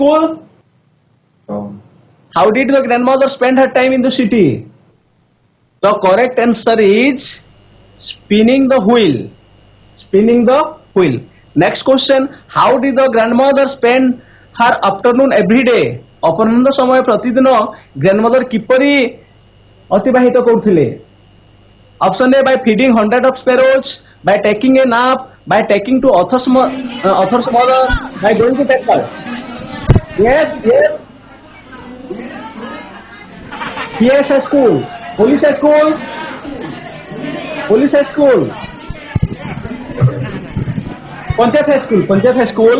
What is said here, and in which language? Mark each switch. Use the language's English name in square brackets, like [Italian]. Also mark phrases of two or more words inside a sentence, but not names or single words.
[English] Yes. Kusumdegi High School. How did the grandmother spend her time in the city? The correct answer is spinning the wheel. Spinning the wheel. Next question. How did the grandmother spend her afternoon every day? [Odia] ଅପରାହ୍ନ ସମୟ ପ୍ରତିଦିନ ग्रैंडमदर କିପରି ଅତିବାହିତ କରୁଥିଲେ? [English] Option A, by feeding hundred of sparrows, by taking a nap, by taking to author's mother, by going to temple. Yes, yes. PS high school, police high school, police high school, Panchayat high school.